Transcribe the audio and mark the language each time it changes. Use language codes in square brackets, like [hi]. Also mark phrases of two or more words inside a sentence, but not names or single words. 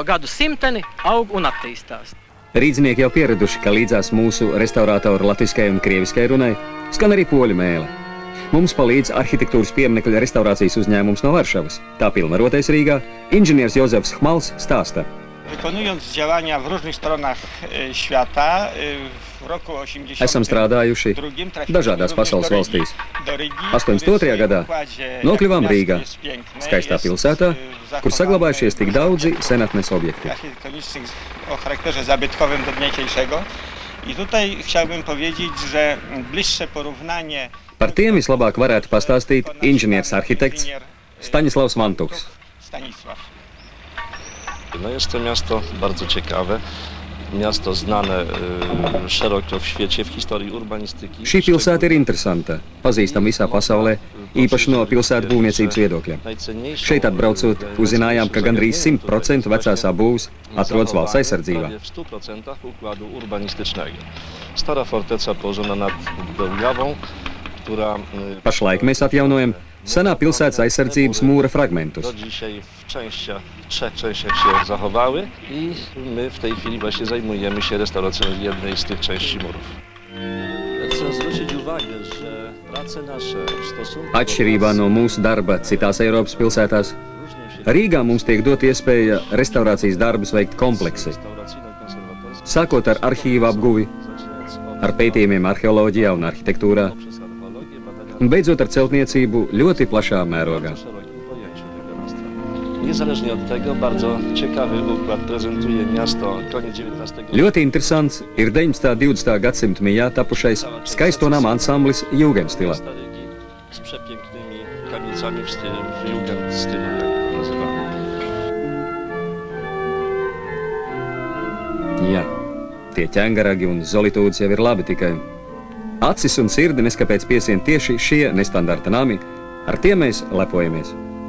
[lv] gadu simteni aug un attīstās. Rīdzinieki jau pieraduši, ka līdzās mūsu restaurātoru latviskajai un krieviskajai runai skan arī poļu mēle. Mums palīdz arhitektūras pieminekļa restaurācijas uzņēmums no Varšavas. Tā pilnvarotais Rīgā inženieris Jozefs Chmals stāsta. [pl] Wykonując działania w różnych stronach świata, w roku 82 [lv] Esam strādājuši dažādās pasaules valstīs. 82. gadā nokļuvām Rīgā, skaistā pilsētā, kur saglabājušies tik daudzi senatnes objekti. [pl] O charakterze zabytkowym do dnia dzisiejszego. I tutaj chciałbym powiedzieć, że bliższe porównanie. [lv] Par tiem vislabāk varētu pastāstīt inženieris arhitekts Stanislavs Mantuks. [pl] No jest to miasto bardzo ciekawe, miasto znane szeroko w świecie, w historii urbanistyki. [lv] Šī pilsēta ir interesanta, pazīstama visā pasaulē, īpaši no pilsētu būvniecības viedokļa. Šeit atbraucot, uzzinājām, ka gandrīz 100% vecās apbūves atrodas valsts aizsardzībā. [pl] W 100% układu urbanistycznego. Stara forteca położona nad Bełjawą, która... [lv] Pašlaik mēs atjaunojam senā pilsētas aizsardzības mūra fragmentus. [pl] Do dzisiaj w trzech częściach się zachowały i my w tej chwili właśnie zajmujemy się restauracją jednej z tych części murów. Chcę zwrócić uwagę, że prace nasze w stosunku... [lv] Atšķirībā no mūsu darba citās Eiropas pilsētās, Rīgā mums tiek dot iespēja restaurācijas darbus veikt kompleksi. Sākot ar arhīvu apguvi, ar pētījumiem arheoloģijā un arhitektūrā, un beidzot ar celtniecību ļoti plašā mērogā. [pl] Niezależnie od tego, bardzo ciekawy układ prezentuje miasto koniec XIX. [lv] Ļoti interesants ir 19. un 20. gadsimta mijā tapušais skaisto nama ansamblis Jugendstilā. [pl] Z przepięknymi kamienicami w Jugendstylu, jak to nazywamy. [lv] Jā, tie ķengaragi un zolitūdas jau ir labi, tikai acis un sirdi neskapēc piesien tieši šie nestandarta nami, ar tiem mēs lepojamies.